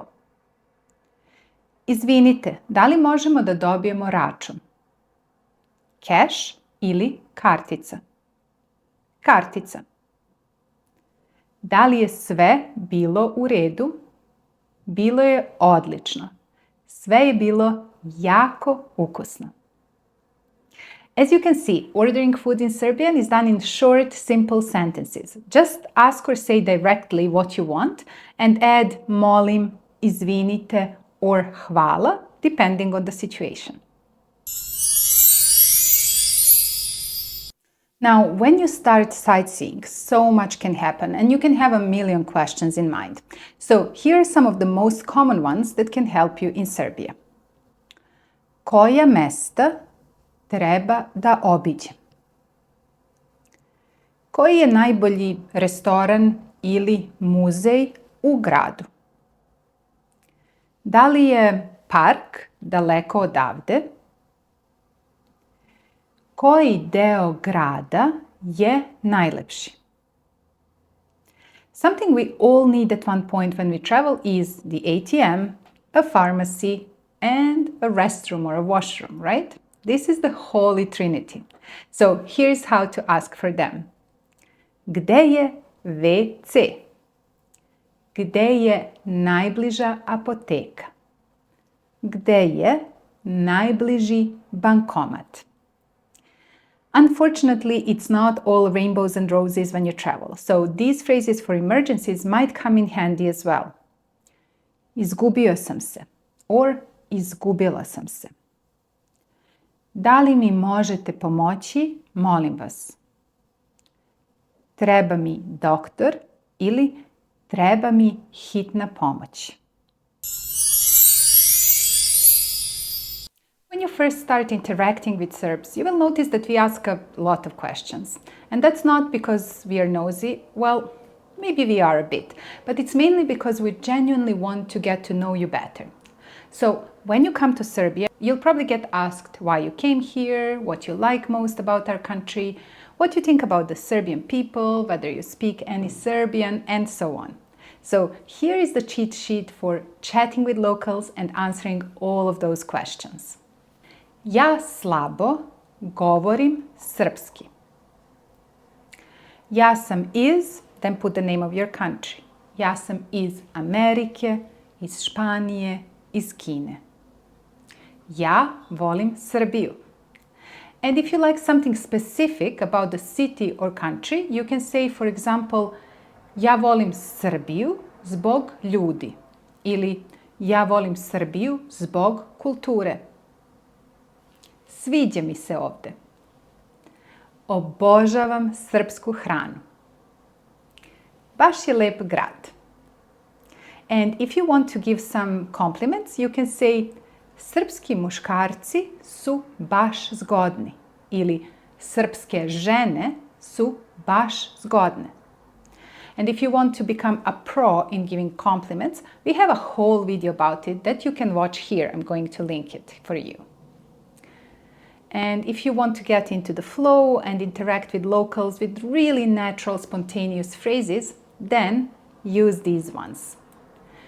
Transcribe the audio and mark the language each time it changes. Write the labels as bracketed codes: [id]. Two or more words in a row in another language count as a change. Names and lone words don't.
[sr] Izvinite, da li možemo da dobijemo račun? Keš ili kartica? Kartica. Da li je sve bilo u redu? Bilo je odlično. Sve je bilo jako ukusno. [en] As you can see, ordering food in Serbian is done in short, simple sentences. Just ask or say directly what you want and add [sr] molim, izvinite, [en] or hvala, depending on the situation. Now, when you start sightseeing, so much can happen and you can have a million questions in mind. So here are some of the most common ones that can help you in Serbia. [sr] Koja mesta treba da obiđem? Koji je najbolji restoran ili muzej u gradu? Da li je park daleko odavde? Koji deo grada je najlepši? [en] Something we all need at one point when we travel is the ATM, a pharmacy, and a restroom or a washroom, right? This is the Holy Trinity. So here's how to ask for them. [sr] Gde je WC? Gde je najbliža apoteka? Gde je najbliži bankomat? [en] Unfortunately, it's not all rainbows and roses when you travel, so these phrases for emergencies might come in handy as well. [sr] Izgubio sam se or izgubila sam se. Da li mi možete pomoći, molim vas? Treba mi doktor ili treba mi hitna pomoć. [en] When you first start interacting with Serbs, you will notice that we ask a lot of questions. And that's not because we are nosy. Well, maybe we are a bit, but it's mainly because we genuinely want to get to know you better. So when you come to Serbia, you'll probably get asked why you came here, what you like most about our country, what you think about the Serbian people, whether you speak any Serbian, and so on. So here is the cheat sheet for chatting with locals and answering all of those questions. [sr] Ja slabo govorim srpski. Ja sam iz, [en] then put the name of your country. [sr] Ja sam iz Amerike, iz Španije, iz Kine. Ja volim Srbiju. [en] And if you like something specific about the city or country, you can say, for example, [sr] ja volim Srbiju zbog ljudi. Ili ja volim Srbiju zbog kulture. Sviđa mi se ovde. Obožavam srpsku hranu. Baš je lep grad. [en] And if you want to give some compliments, you can say [sr] srpski muškarci su baš zgodni. Ili srpske žene su baš zgodne. [en] And if you want to become a pro in giving compliments, we have a whole video about it that you can watch here. I'm going to link it for you. And if you want to get into the flow and interact with locals with really natural, spontaneous phrases, then use these ones.